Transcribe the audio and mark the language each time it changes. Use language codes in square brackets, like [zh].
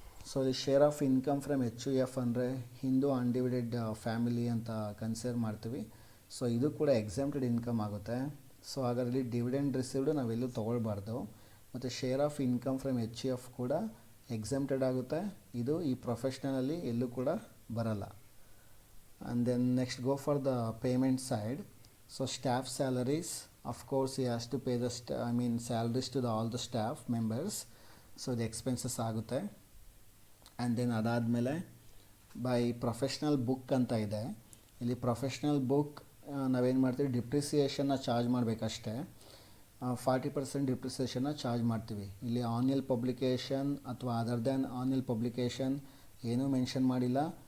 [kn] So ಈ share of income from HUF ಅಂದರೆ Hindu ಅನ್ಡಿವಿಡೆಡ್ family ಅಂತ ಕನ್ಸಿಡರ್ ಮಾಡ್ತೀವಿ. ಸೊ ಇದು ಕೂಡ ಎಕ್ಸೆಂಪ್ಟೆಡ್ ಇನ್ಕಮ್ ಆಗುತ್ತೆ. ಸೊ ಹಾಗಾದರೆ ಡಿವಿಡೆಂಡ್ ರಿಸೀವ್ಡ್ ನಾವೆಲ್ಲೂ ತೊಗೊಳ್ಬಾರ್ದು. ಮತ್ತು share of income from HUF ಕೂಡ ಎಕ್ಸೆಂಪ್ಟೆಡ್ ಆಗುತ್ತೆ, ಇದು ಈ ಪ್ರೊಫೆಷ್ನಲಲ್ಲಿ ಎಲ್ಲೂ ಕೂಡ ಬರಲ್ಲ. [en] And then next go for the payment side. So staff salaries, of course he has to pay the salaries to all the staff members. [kn] So ಇದು expenses ಆಗುತ್ತೆ. And then ಅದಾದಮೇಲೆ ಬೈ ಪ್ರೊಫೆಷ್ನಲ್ ಬುಕ್ ಅಂತ ಇದೆ. ಇಲ್ಲಿ professional book ನಾವೇನು ಮಾಡ್ತೀವಿ, ಡಿಪ್ರಿಸಿಯೇಷನ್ನ charge ಮಾಡಬೇಕಷ್ಟೇ. 40% ಡಿಪ್ರಿಸಿಯೇಷನ್ನ charge ಮಾಡ್ತೀವಿ. ಇಲ್ಲಿ ಆನ್ಯಲ್ ಪಬ್ಲಿಕೇಶನ್ ಅಥವಾ [en] other than annual publication [kn] ಏನೂ ಮೆನ್ಷನ್ ಮಾಡಿಲ್ಲ.